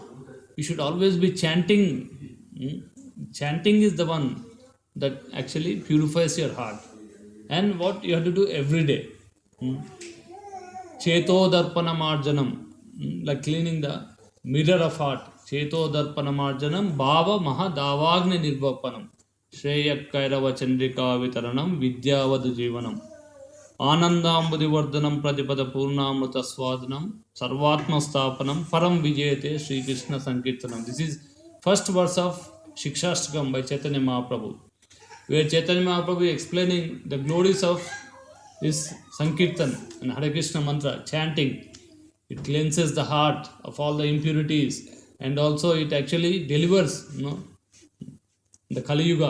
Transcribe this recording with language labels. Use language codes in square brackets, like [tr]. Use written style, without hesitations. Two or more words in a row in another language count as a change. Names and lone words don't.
[en] You should always be chanting. Chanting is the one that actually purifies your heart. And what you have to do every day. [sa] चेतो दर्पणमार्जनम्, [en] like cleaning the mirror of heart. [sa] चेतो दर्पणमार्जनम्, भव महादावाग्नि निर्वापणम्, श्रेयः कैरव चन्द्रिका वितरणम्, विद्यावद् जीवनम्. ఆనందాంబుదివర్ధనం ప్రతిపద పూర్ణామృత స్వాదనం సర్వాత్మస్థాపనం పరం విజయతే శ్రీకృష్ణ సంకీర్తనం. [en] This is first verse of Shikshastakam by Chaitanya Mahaprabhu, where Chaitanya Mahaprabhu is explaining the glories of this Sankirtan and Hare Krishna mantra chanting. It cleanses the heart of all the impurities, and also it actually delivers, the Kali Yuga.